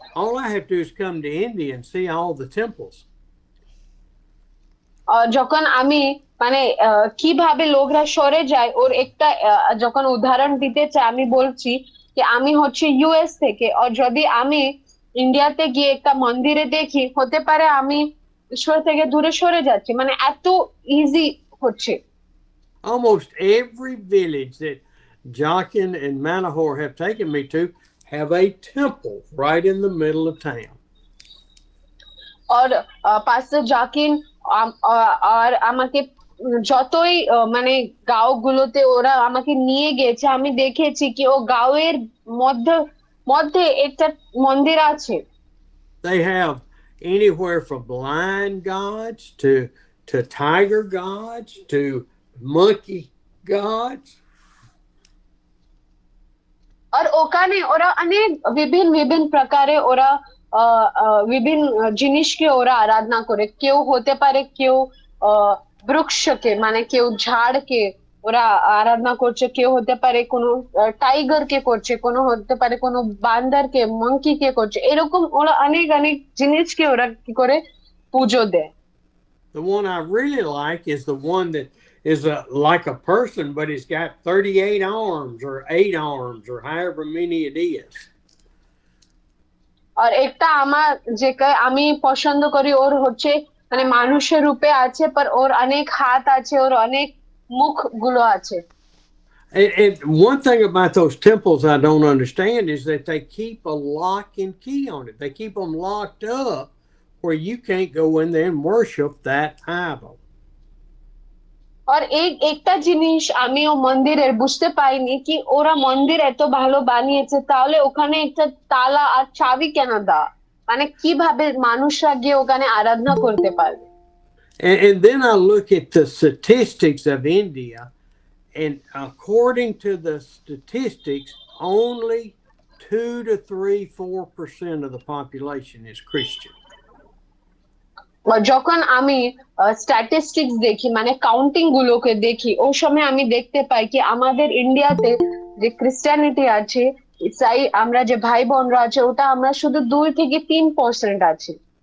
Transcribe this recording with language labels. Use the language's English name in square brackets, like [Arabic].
[English] All I have to do is come to India and see all the temples. [Bangla] যখন আমি মানে কিভাবে লোকরা সরে যায় ওর একটা যখন উদাহরণ দিতে চাই আমি বলছি যে আমি হচ্ছে ইউএস থেকে আর যদি আমি ইন্ডিয়াতে গিয়ে একটা মন্দিরে দেখি হতে পারে আমি ঈশ্বর থেকে দূরে সরে যাচ্ছি মানে এত ইজি হচ্ছে। [English] Almost every village that Jockin and Manahor have taken me to have a temple right in the middle of town. [Bangla] আর পাস্টার জাকিন আর আমাকে যতই মানে গাঁওগুলোতে ওরা আমাকে নিয়ে গেছে, আমি দেখেছি কি ও গাঁওয়ের মধ্যে মধ্যে একটা মন্দির আছে। [English] They have anywhere from lion gods to tiger gods to monkey gods. [Bangla] আর ওখানে ওরা অনেক বিভিন্ন বিভিন্ন প্রকারে ওরা বিভিন্ন জিনিসকে ওরা আরাধনা করে। কেউ হতে পারে কেউ বৃক্ষকে মানে কেউ ঝাড়কে ওরা আরাধনা করছে, কেউ হতে পারে কোনো টাইগার কে করছে, কোনো হতে পারে কোনো বান্দরকে মঙ্কি কে করছে, এরকম ওরা অনেক অনেক জিনিসকে ওরা কি করে পুজো দেয়। [English] The one I really like is the one that is like a person, but it's got 38 arms or 8 arms or however many it is. [Bangla] আর একটা আমার আমি পছন্দ করি ওর হচ্ছে মানে মানুষের রূপে আছে, পর ওর অনেক হাত আছে, ওর অনেক মুখ গুলো আছে। [English] And one thing about those temples I don't understand is that they keep a lock and key on it. They keep them locked up where you can't go in there and worship that idol. [Bangla] আর একটা জিনিস আমিও মন্দিরের বুঝতে পাইনি কি ওরা মন্দির এত ভালো বানিয়েছে, তাহলে ওখানে একটা তালা আর চাবি কেন দেওয়া, মানে কিভাবে মানুষরা গিয়ে ওখানে আরাধনা করতে পারবে। [English] And then I look at the statistics of India, and according to the statistics, only 2 to 3, 4% of the population is Christian. [Bangla] যখন আমি স্ট্যাটিস্টিক্স দেখি মানে কাউন্টিং গুলোকে দেখি, ওই সময় আমি দেখতে পাই কি আমাদের ইন্ডিয়াতে যে ক্রিশ্চিয়ানিটি আছে, ইসাই আমরা যে ভাই বোনরা আছে, ওটা আমরা শুধু 2 থেকে 3% আছি।